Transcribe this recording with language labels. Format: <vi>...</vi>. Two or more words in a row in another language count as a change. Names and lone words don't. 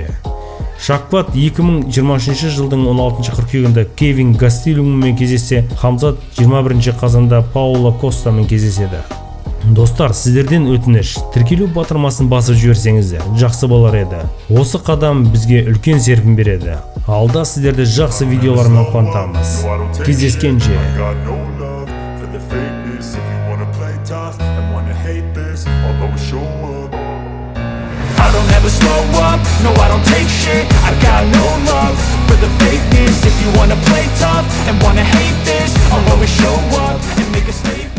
<kk>Шахбат 2023 жылдың 16 қыркүйегінде Кевин Гастилуммен кездессе, Хамзат 21 қазанда Пауло Костамен кездеседі. Достар, сіздерден өтініш, тіркелу батырмасын басып жіберсеңіздер, жақсы болар еді. Осы қадам бізге үлкен серпін береді. Алда сіздерді жақсы видеолармен қуантамыз. Кездескенше.</kk> <en>Got no love for the fakeness. If you wanna play tough and wanna hate this, I'll always show up. I don't ever slow up, no I don't take shit. I got no love for the fakeness. If you wanna play tough and wanna hate this, I'll always show up and make a statement.</en>